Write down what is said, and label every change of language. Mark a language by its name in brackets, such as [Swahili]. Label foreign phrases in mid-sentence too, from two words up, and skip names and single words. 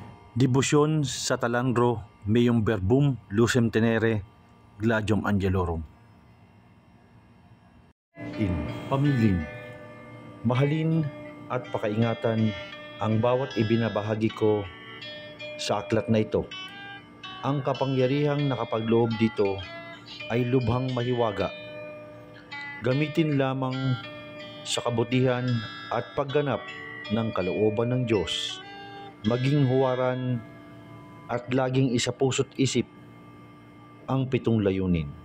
[Filipino] Debosyon sa talandro meum verbum lucem tenere gladium angelorum. In pamilin, mahalin at pakaingatan ang bawat ibinabahagi ko sa aklat na ito. Ang kapangyarihang nakapagloob dito ay lubhang mahiwaga. Gamitin lamang sa kabutihan at pagganap ng kalooban ng Diyos, maging huwaran at laging isapuso't isip ang 7 layunin.